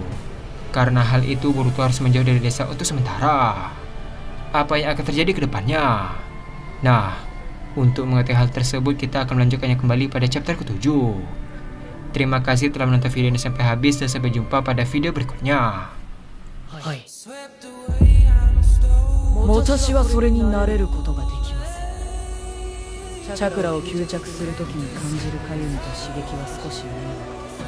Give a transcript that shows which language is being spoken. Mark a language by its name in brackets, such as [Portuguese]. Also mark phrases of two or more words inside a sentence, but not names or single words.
[Indonesian] Karena hal itu, Boruto harus menjauh dari desa untuk sementara. Apa yang akan terjadi ke depannya? Nah, untuk mengetahui hal tersebut, kita akan melanjutkannya kembali pada chapter ke-7. Terima kasih telah menonton video ini sampai habis, dan sampai jumpa pada video berikutnya. [Japanese] はい。私はそれになれることができる。チャクラを吸着するときに感じるかゆみと刺激は少し多い。